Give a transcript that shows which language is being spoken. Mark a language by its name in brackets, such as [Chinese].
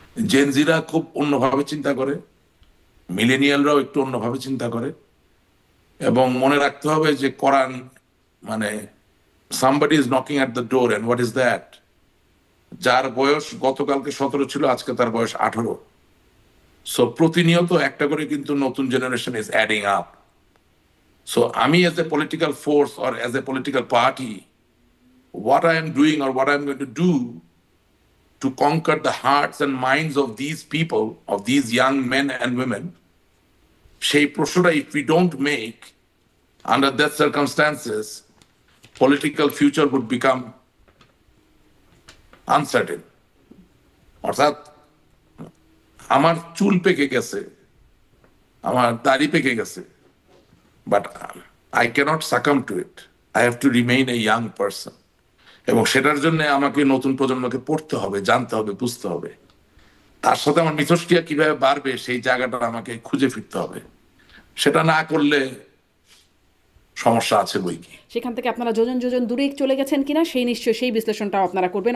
[Bangla] Gen জিরা খুব অন্যভাবে চিন্তা করে, মিলেনিয়ালরাও একটু অন্যভাবে চিন্তা করে, এবং মনে রাখতে হবে যে কোরআন মানে [English] somebody is knocking at the door, and what is that? [Bangla] যার বয়স গতকালকে 17 ছিল, আজকে তার বয়স 18। সো প্রতিনিয়ত একটা করে কিন্তু নতুন generation [English] Is adding up. [Bangla] So আমি [English] as a political force or as a political party, what I am doing or what I am going to do to conquer the hearts and minds of these people, of these young men and women, [Bangla] সেই প্রশ্নটা [English] if we don't make under that circumstances, political future would become uncertain. [Bangla] অর্থাৎ আমার চুল পেকে গেছে, আমার দাড়ি পেকে গেছে, [English] But I cannot succumb to it. I have to remain a young person. [Bangla] এবং সেটার জন্য আমাকে নতুন প্রজন্মকে পড়তে হবে, জানতে হবে, বুঝতে হবে। তার সাথে আমার মিথস্ক্রিয়া কিভাবে বাড়বে, সেই জায়গাটা আমাকে খুঁজে ফিরতে হবে। সেটা না করলে সমস্যা আছে বই কি। সেখান থেকে আপনারা যোজন যোজন দূরে চলে গেছেন কিনা সেই নিশ্চয়ই সেই বিশ্লেষণটাও আপনারা করবেন।